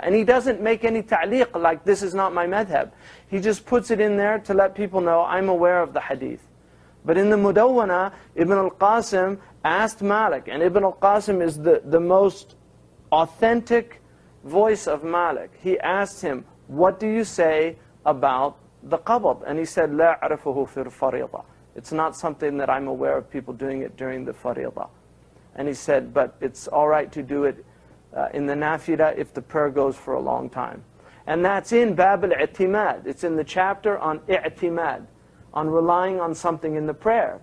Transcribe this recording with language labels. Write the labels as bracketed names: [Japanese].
[English] And he doesn't make any ta'liq, like this is not my madhab. He just puts it in there to let people know, I'm aware of the hadith. But in the Mudawwana, Ibn al-Qasim asked Malik, and Ibn al-Qasim is the most authentic voice of Malik. He asked him, what do you say about the qabd? And he said, [Arabic] لا أعرفه في الفريضة. [English] It's not something that I'm aware of people doing it during the fariḍah. And he said, but it's all right to do it in the nafila if the prayer goes for a long time. And that's in Bab al-i'timad. It's in the chapter on i'timad, on relying on something in the prayer.